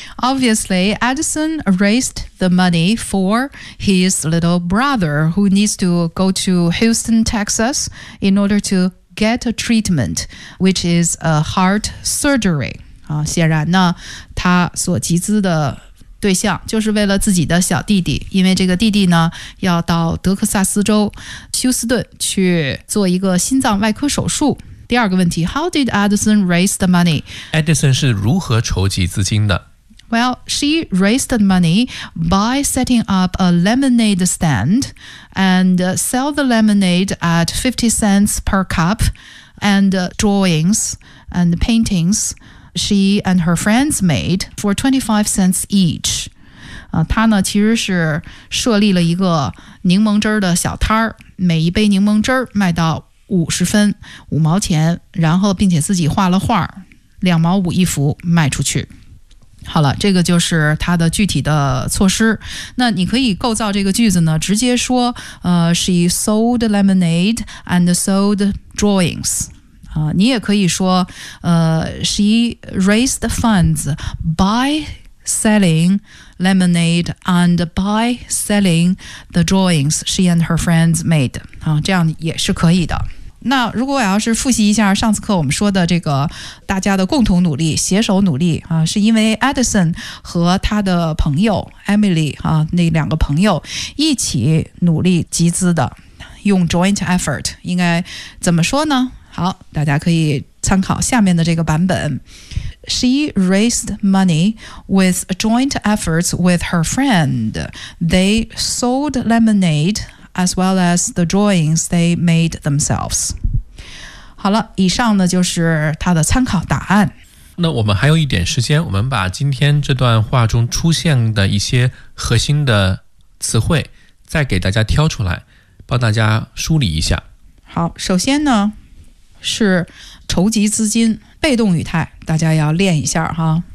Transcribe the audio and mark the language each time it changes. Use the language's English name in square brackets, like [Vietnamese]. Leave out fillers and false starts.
[English] ？Obviously, Edison raised the money for his little brother who needs to go to Houston, Texas in order to get a treatment, which is a heart surgery. [Chinese] 啊，显然呢，他所集资的对象就是为了自己的小弟弟，因为这个弟弟呢要到德克萨斯州休斯顿去做一个心脏外科手术。第二个问题 [English] ,How did Edison raise the money? [Chinese] Edison 是如何筹集资金的 [English] ?Well, she raised the money by setting up a lemonade stand and sell the lemonade at 50 cents per cup and drawings and paintings she and her friends made for 25 cents each. [Chinese] 他呢其实是设立了一个柠檬汁的小摊儿，每一杯柠檬汁卖到50分五毛钱，然后并且自己画了画，2.5毛一幅卖出去。好了，这个就是他的具体的措施。那你可以构造这个句子呢，直接说 [English] she sold lemonade and sold drawings。 [Chinese] 你也可以说 [English] she raised funds by selling lemonade and by selling the drawings she and her friends made。 [Chinese] 这样也是可以的。那如果我要是复习一下上次课我们说的这个大家的共同努力携手努力啊，是因为 Edison 和他的朋友 Emily 啊，那两个朋友一起努力集资的，用 joint effort 应该怎么说呢？好，大家可以参考下面的这个版本。 [English] She raised money with joint efforts with her friend. They sold lemonade as well as the drawings they made themselves. [Chinese] 好了，以上呢就是他的参考答案。那我们还有一点时间，我们把今天这段话中出现的一些核心的词汇再给大家挑出来，帮大家梳理一下。好，首先呢是筹集资金，被动语态，大家要练一下哈。